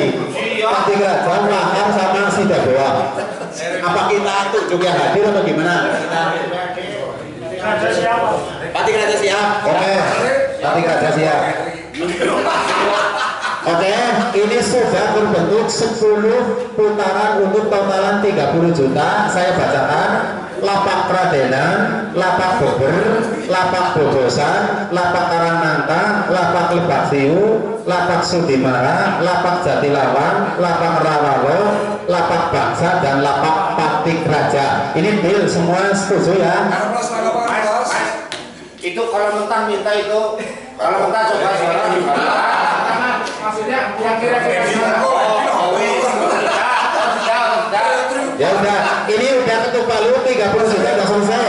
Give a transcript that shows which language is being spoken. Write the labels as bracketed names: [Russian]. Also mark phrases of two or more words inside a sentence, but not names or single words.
[Indonesian] Pati Kerajaan, Lahar sama Sidaboa. Apa kita tunjuk yang hadir atau gimana? Pati Kerajaan siap. Oke. Pati Kerajaan siap. Oke, ini sudah berbentuk 10 putaran untuk totalan 30 juta. Saya bacakan: Lapak Kradenan, Lapak Beber, Lapak Bobosan, Lapak Karangnanta, Lapak Lebak Siu, Lapak Sudimara, Lapak Jatilawan, Lapak Rawalo, Lapak Bangsa, dan Lapak Pati Raja. Ini deal semua, setuju ya? Itu kalau mentah minta itu, kalau mentah coba suara gimana? Maksudnya yang kira-kira Ya udah, ini udah ketuk palu 30 juta udah selesai.